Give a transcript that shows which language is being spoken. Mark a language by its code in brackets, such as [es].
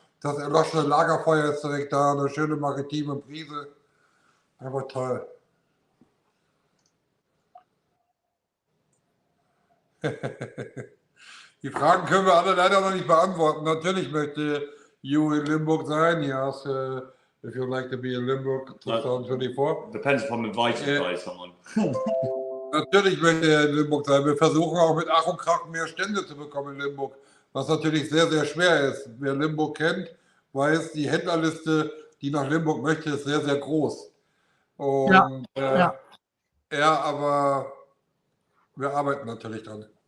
[de] Das erloschene Lagerfeuer ist direkt da, eine schöne maritime Brise. Einfach toll. Die Fragen können wir alle leider noch nicht beantworten. Natürlich möchte Hugh in Limburg sein. [en] He asked if you'd like to be in Limburg 2024. Depends if I'm invited by someone. [de] Natürlich möchte er in Limburg sein. Wir versuchen auch mit Ach und Krach mehr Stände zu bekommen in Limburg, was natürlich sehr, sehr schwer ist. Wer Limburg kennt, weiß, die Händlerliste, die nach Limburg möchte, ist sehr, sehr groß. Und ja, aber wir arbeiten natürlich dran.